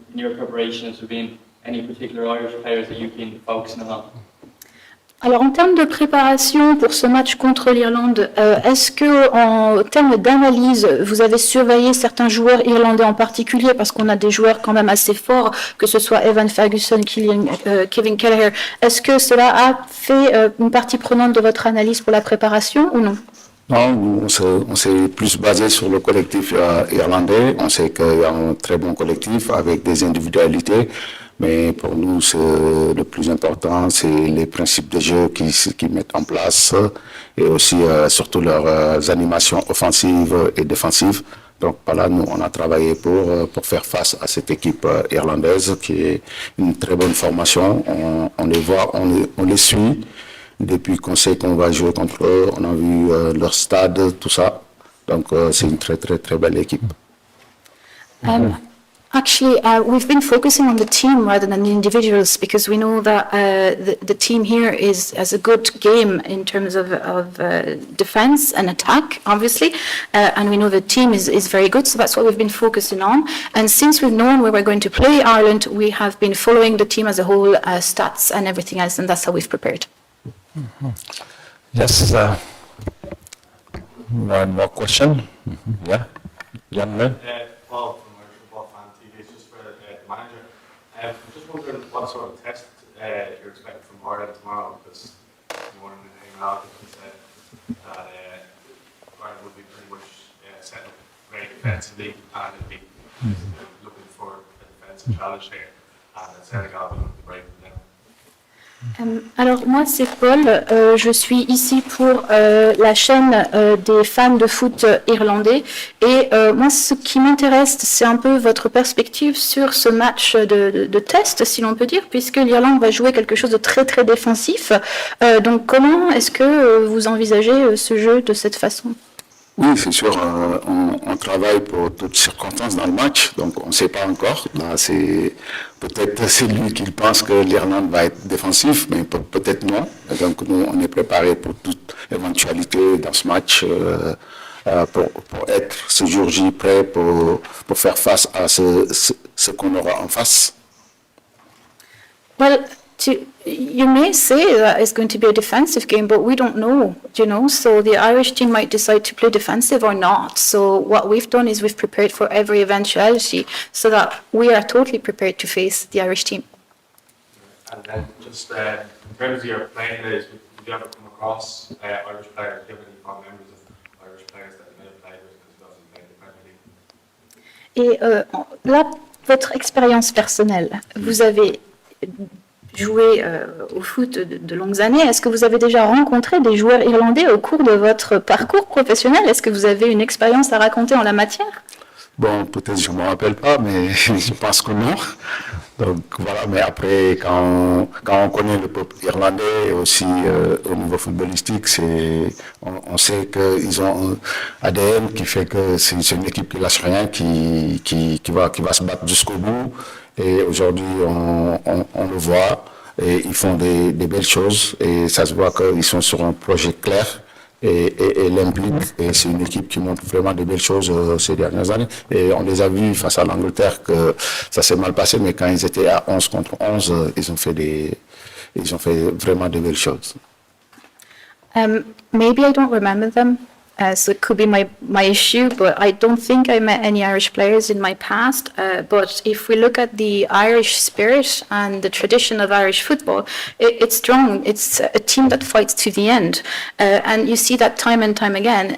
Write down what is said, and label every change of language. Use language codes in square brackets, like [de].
[en] In your preparation, has there been any particular Irish players that you've been focusing on? [fr] Alors, en termes de préparation pour ce match contre l'Irlande, est-ce que, en termes d'analyse, vous avez surveillé certains joueurs irlandais en particulier, parce qu'on a des joueurs quand même assez forts, que ce soit Evan Ferguson, Kevin Kelleher. Est-ce que cela a fait une partie prenante de votre analyse pour la préparation ou non? Non, on s'est plus basé sur le collectif irlandais. On sait qu'il y a un très bon collectif avec des individualités. Mais pour nous, le plus important, c'est les principes de jeu qu'ils mettent en place et aussi surtout leurs animations offensives et défensives. Donc voilà, nous, on a travaillé pour faire face à cette équipe irlandaise qui est une très bonne formation. On les voit, on les suit depuis qu'on sait qu'on va jouer contre eux. On a vu leur stade, tout ça. Donc c'est une très, très, très belle équipe. [en] Actually, we've been focusing on the team rather than the individuals because we know that the team here has a good game in terms of defense and attack, obviously, and we know the team is very good, so that's what we've been focusing on. And since we've known where we're going to play Ireland, we have been following the team as a whole, stats and everything else, and that's how we've prepared. Mm-hmm. Yes, one more question. Mm-hmm. Yeah, young man. Paul from our football fan TV, just for the manager. Just wondering what sort of test you're expecting from Ireland tomorrow, because one of the emails said that Ireland would be pretty much set up very defensively and it'd be looking for a defensive challenge here, and that Senegal will look to break them down. [fr] Alors moi c'est Paul, je suis ici pour la chaîne des fans de foot irlandais et moi ce qui m'intéresse c'est un peu votre perspective sur ce match de test si l'on peut dire, puisque l'Irlande va jouer quelque chose de très très défensif, donc comment est-ce que vous envisagez ce jeu de cette façon? Oui, c'est sûr, on travaille pour toutes circonstances dans le match, donc on ne sait pas encore. Là, peut-être c'est lui qui pense que l'Irlande va être défensif, mais peut-être non. Donc nous, on est préparé pour toute éventualité dans ce match, pour être ce jour J prêt pour faire face à ce qu'on aura en face. [en] Well, you may say that it's going to be a defensive game, but we don't know, so the Irish team might decide to play defensive or not. So what we've done is we've prepared for every eventuality so that we are totally prepared to face the Irish team. And then just in terms of your playing days, did you ever come across Irish players, do you have any fond memories of Irish players that you may have played with because you obviously played in the Premier League? [fr] Et là, votre expérience personnelle, vous avez joué au foot de longues années. Est-ce que vous avez déjà rencontré des joueurs irlandais au cours de votre parcours professionnel? Est-ce que vous avez une expérience à raconter en la matière? Bon, peut-être je ne me rappelle pas, mais je pense que non. Donc voilà, mais après, quand on connaît le peuple irlandais, aussi au niveau footballistique, on sait qu'ils ont un ADN qui fait que c'est une équipe qui lâche rien, qui va se battre jusqu'au bout. Et aujourd'hui, on le voit, et ils font des belles choses, et ça se voit qu'ils sont sur un projet clair. Et l'implique, et c'est une équipe qui montre vraiment de belles choses ces dernières années. Et on les a vus face à l'Angleterre que ça s'est mal passé, mais quand ils étaient à 11 contre 11, ils ont fait vraiment de belles choses. [en] Maybe I don't remember them, so it could be my issue, but I don't think I met any Irish players in my past. But if we look at the Irish spirit and the tradition of Irish football, it's strong. It's a team that fights to the end. And you see that time and time again.